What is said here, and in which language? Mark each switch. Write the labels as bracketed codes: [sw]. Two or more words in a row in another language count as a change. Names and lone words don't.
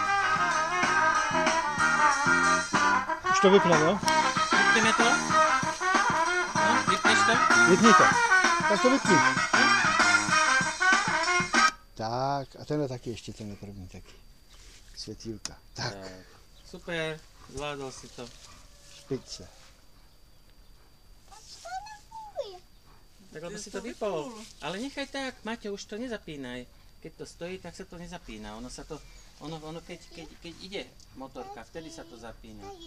[cs] Už to vypne, jo? Vypneme to? No, vypneš to? Vypni to. Tak to vypni. Tak, a tenhle taky ještě, tenhle první taky. Světýlka. Tak, [sk] Super, zvládol si to. [cs] špičce. [sk] Tak lebo si to vypol. Ale nechaj tak, Maťo, už to nezapínaj. Keď to stojí, tak sa to nezapína. Ono sa to, keď ide motorka, vtedy sa to zapína.